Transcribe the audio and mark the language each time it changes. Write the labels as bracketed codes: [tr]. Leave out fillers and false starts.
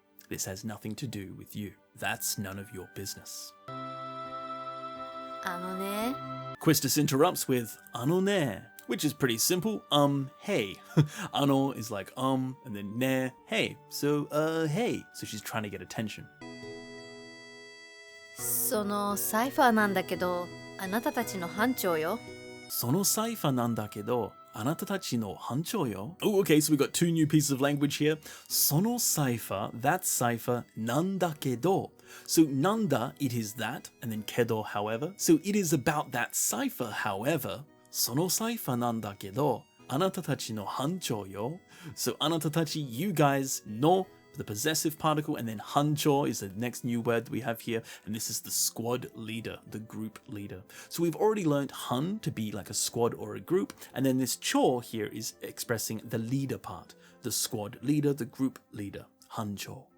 [en] This has nothing to do with you. That's none of your business. [ja] あのね. [en] Quistis interrupts with [ja] あのね, [en] which is pretty simple. Hey. Ano is like and then ne, hey. So, hey. So she's trying to get attention. [ja] そのサイファーなんだけど、あなたたちの班長よ。そのサイファーなんだけど、あなたたちの班長よ. [en] Oh, okay, so we got two new pieces of language here. [ja] そのサイファー, [en] that cipher, [ja] なんだけど. [en] So, なんだ, it is that, and then けど, however. So, it is about that cipher, however. [ja] そのサイファーなんだけど、あなたたちの班長よ. [en] So, あなたたち, you guys, no, the possessive particle, and then hancho is the next new word that we have here, and this is the squad leader, the group leader. So we've already learned han to be like a squad or a group, and then this cho here is expressing the leader part, the squad leader, the group leader, hancho.